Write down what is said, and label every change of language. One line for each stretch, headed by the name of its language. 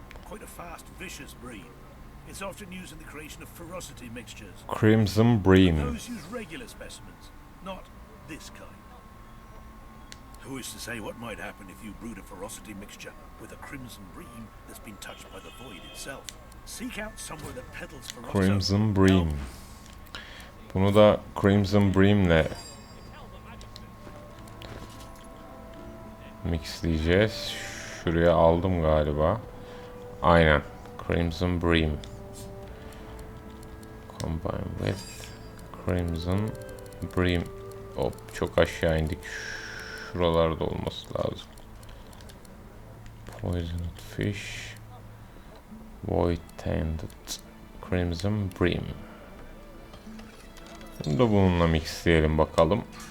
English: Quite a fast, vicious breed. It's often used in the creation of ferocity mixtures. Crimson Bream. Those use regular specimens, not this kind. Who is to say what might happen if you brewed a ferocity mixture with a crimson bream that's been touched by the void itself? Seek out somewhere that peddles ferocity. Crimson Bream.
Turkish: Bunu da Crimson Bream'le mixleyeceğiz. Şuraya aldım galiba. Aynen. Crimson Bream.
English: Combine with Crimson Bream.
Turkish: Hop, çok aşağı indik. Şuralarda olması lazım.
English: Poisoned fish. Void tainted. Crimson Bream.
Turkish: Bunu da bununla mixleyelim bakalım.